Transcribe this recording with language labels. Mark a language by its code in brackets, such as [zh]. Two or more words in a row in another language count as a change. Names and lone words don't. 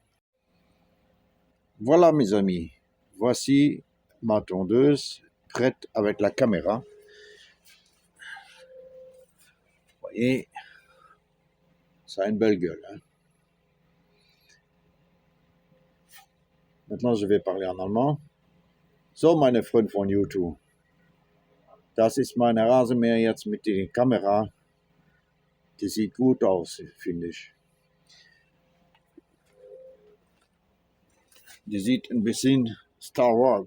[fr] Voilà mes amis, voici ma tondeuse prête avec la caméra. Vous voyez, ça a une belle gueule. Hein? Maintenant, je vais parler en allemand. [de] So, meine Freunde von YouTube, das ist meine Rasenmäher jetzt mit der Kamera. Die sieht gut aus, finde ich. Die sieht ein bisschen Star Wars.